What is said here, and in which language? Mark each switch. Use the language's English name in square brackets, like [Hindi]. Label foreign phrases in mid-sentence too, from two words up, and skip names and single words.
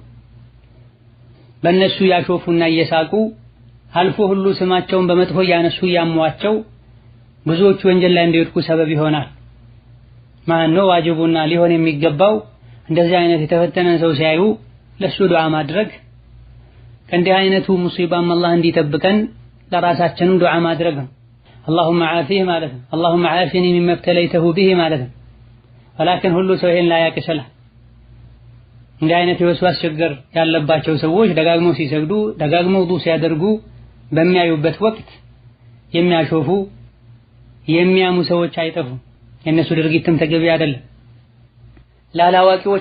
[Amharic] በእነሱ ያሾፉና እየሳቁ አልፎ ሁሉ ስማቸውን በመጥፎ ያነሱ ያሟቸው ብዙዎቹ ወንጀል ላይ እንዲወድቁ ሰበብ ይሆናል። ማነው ዋጅቡና ሊሆን የሚገባው? እንደዚህ አይነት የተፈተነን ሰው ሲያዩ ለሱ ዱዓ ማድረግ፣ ከእንዲህ አይነቱ ሙሲባም አላህ እንዲጠብቀን ለራሳችንም ዱዓ ማድረግ ነው። [Arabic] اللهم عافيه [Amharic] ማለት ነው። [Arabic] اللهم عافني مما ابتليته به [Amharic] ማለት ነው። ወላኪን ሁሉ ሰው ይሄን ላያቅ ይችላል። እንዲህ አይነት የወስዋስ ችግር ያለባቸው ሰዎች ደጋግመው ሲሰግዱ ደጋግመው ውዱእ ሲያደርጉ በሚያዩበት ወቅት የሚያሾፉ የሚያሙ ሰዎች አይጠፉም። የእነሱ ድርጊትም ተገቢ አይደለም። ላላዋቂዎች